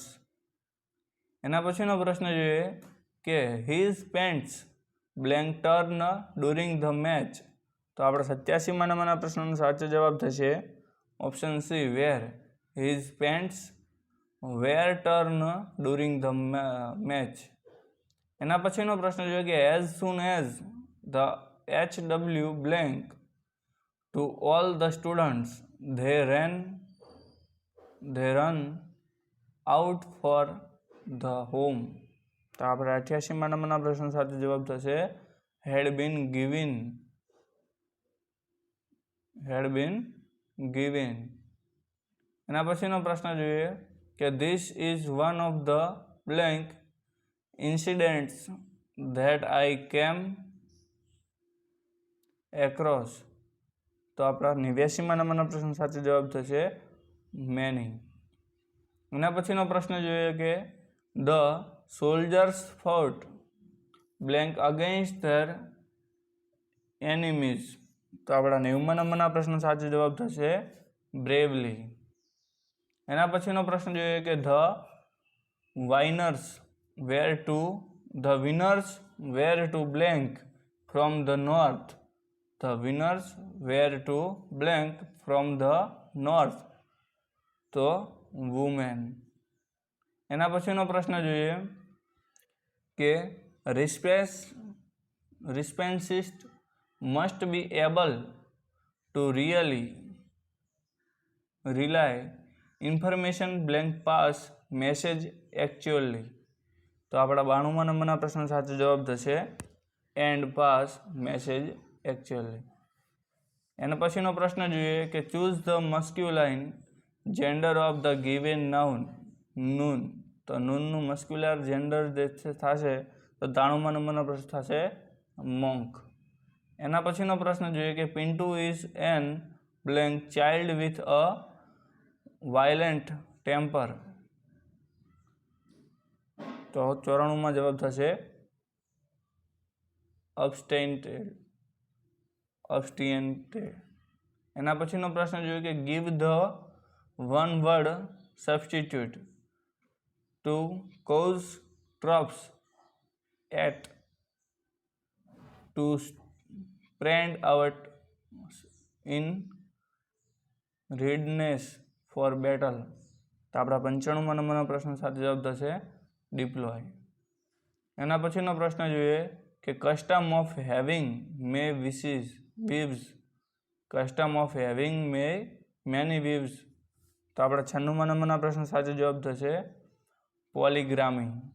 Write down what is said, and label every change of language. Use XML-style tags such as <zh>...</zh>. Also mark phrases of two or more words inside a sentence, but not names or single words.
<gu>એના પછીનો પ્રશ્ન જોઈએ કે</gu> <en>his pants blank torn during the match.</en> <gu>તો આપણે 87માં નંબરના પ્રશ્નનો સાચો જવાબ થશે</gu> <en>option C, were his pants were torn during the match.</en> <gu>એના પછીનો પ્રશ્ન જોઈએ કે</gu> <en>as soon as the HW blank to all the students they run out for the home.</en> <gu>તો આપણે 88માં નંબરના પ્રશ્ન સાચો જવાબ થશે</gu> <en>had been given.</en> <gu>એના પછીનો પ્રશ્ન જોઈએ કે</gu> <en>this is one of the blank incidents that I came across.</en> <gu>તો આપણા 89માં નંબરનો પ્રશ્ન સાચો જવાબ થશે</gu> <en>many.</en> <gu>એના પછીનો પ્રશ્ન જોઈએ કે</gu> <en>the soldiers fought blank against their enemies.</en> <gu>તો આપણા 90માં નંબરના પ્રશ્ન સાચો જવાબ થશે bravely. એના પછીનો પ્રશ્ન જોઈએ કે</gu> <en>the winners were to blank from the north. The winners were to blank from the north. તો women.</en> <gu>એના પછીનો પ્રશ્ન જોઈએ કે</gu> <en>respondents must be able to really relay information blank pass message actually.</en> <gu>તો આપણા 92માં નંબરના પ્રશ્ન સાચો જવાબ થશે</gu> <en>and pass message actually.</en> <gu>એના પછીનો પ્રશ્ન જોઈએ કે</gu> <en>choose the masculine gender of the given noun noon.</en> <gu>તો નૂનનું</gu> <en>muscular gender</en> <gu>જે થશે તો 93માં નંબરનો પ્રશ્ન થશે monk. એના પછીનો પ્રશ્ન જોઈએ કે</gu> <en>Pintu is an blank child with a violent temper.</en> <gu>તો 94માં જવાબ થશે abstinent. એના પછીનો પ્રશ્ન જોઈએ કે</gu> <en>give the one word substitute to cause troubles at to spread out in readiness for battle.</en> <gu>તો આપણા 95માં નંબરનો પ્રશ્ન સાચો જવાબ થશે deploy. એના પછીનો પ્રશ્ન જોઈએ કે</gu> <en>custom of having many wives.</en> <gu>તો આપણા 96માં નંબરના પ્રશ્ન સાચો જવાબ થશે polygamy.</gu>